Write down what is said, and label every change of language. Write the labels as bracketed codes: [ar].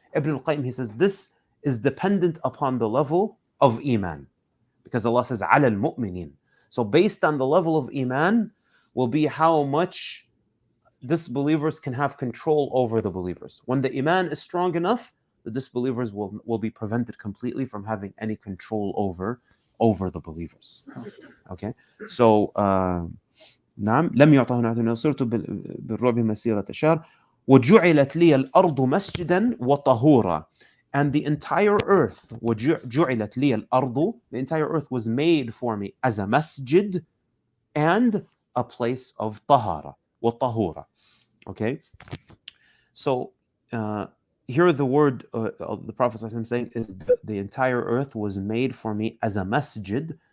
[en] Ibn al-Qayyim, he says this is dependent upon the level of iman, because Allah says [ar] عَلَى الْمُؤْمِنِينَ. [en] So based on the level of iman will be how much disbelievers can have control over the believers. When the iman is strong enough, the disbelievers will be prevented completely from having any control over the believers. Okay, so [ar] نعم لم يعطه نصرت بالرعب مسيرة شهر وجعلت لي الأرض مسجدا وطهورا. [en] And the entire earth, [ar] وجعلت لي الأرض, [en] the entire earth was made for me as a masjid and a place of tahara, [ar] وطهورا. [en] Okay, so here the word the Prophet ﷺ saying is the entire earth was made for me as a masjid.